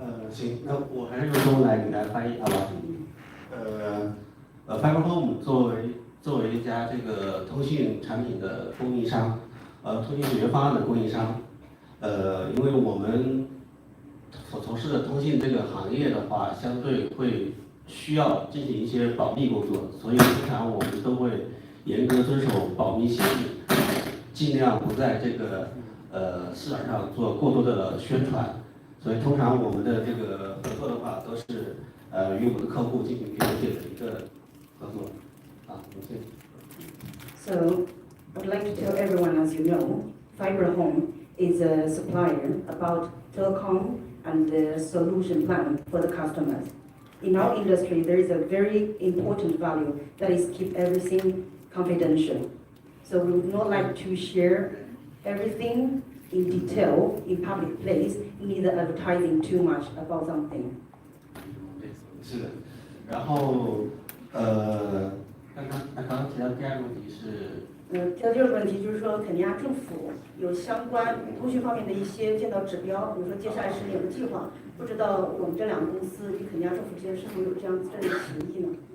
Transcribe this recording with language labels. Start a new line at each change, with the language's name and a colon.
Chinese: 行，那我还是用中文来给大家翻译，好吧？FiberHome 作为一家这个通信产品的供应商，通信解决方案的供应商，因为我们所从事的通信这个行业的话，相对会需要进行一些保密工作，所以通常我们都会严格遵守保密协议，尽量不在这个市场上做过多的宣传。所以通常我们的这个合作的话，都是与我们的客户进行了解的一个合作。谢谢。
English: So, I'd like to tell everyone, as you know, FiberHome is a supplier about telecom and the solution plan for the customers. In our industry, there is a very important value that is keep everything confidential. So we would not like to share everything in detail in public place, neither advertising too much about something.
Chinese: 是的，然后刚刚提到第2个问题是。第2个问题就是说，肯尼亚政府有相关通讯方面的一些建造指标，比如说接下来10年的计划，不知道我们这2个公司与肯尼亚政府之间是否有这样的协议呢？